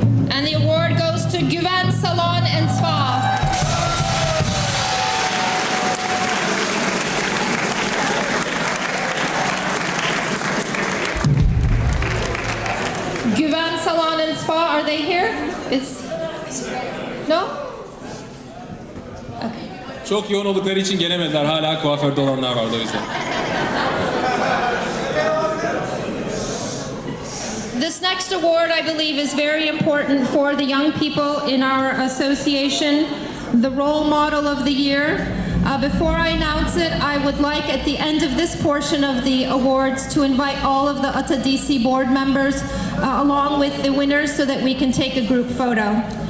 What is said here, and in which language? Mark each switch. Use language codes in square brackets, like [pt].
[en] And the award goes to Güven Salon and Spa. Güven Salon and Spa, are they here? No? Okay. [tr] Çok yoğun oldukları için gelemediler. Hala kuaförde olanlar vardı o yüzden. [en] This next award, I believe, is very important for the young people in our association, the Role Model of the Year. Before I announce it, I would like at the end of this portion of the awards to invite all of the Ata DC board members along with the winners so that we can take a group photo.